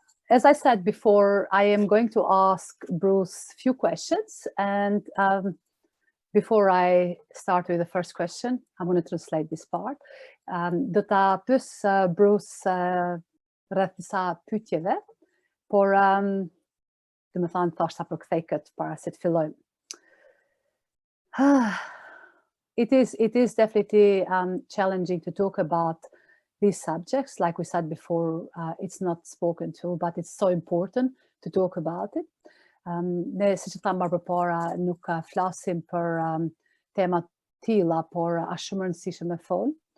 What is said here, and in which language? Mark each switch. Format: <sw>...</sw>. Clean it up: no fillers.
<en>As I said before, I am going to ask Bruce a few questions. And before I start with the first question, I'm going to translate this part.</en> <sq>Do ta pyes Bruce rreth disa pyetjeve, por do më thënë thashta përkthej këtë para se të fillojmë.</sq> <en>It is definitely challenging to talk about these subjects. Like we said before, it's not spoken to, but it's so important to talk about it.</en> <sq>Ne, siç thamë më përpara, nuk flasim për tema tilla, por është shumë rëndësishme me fol.</sq>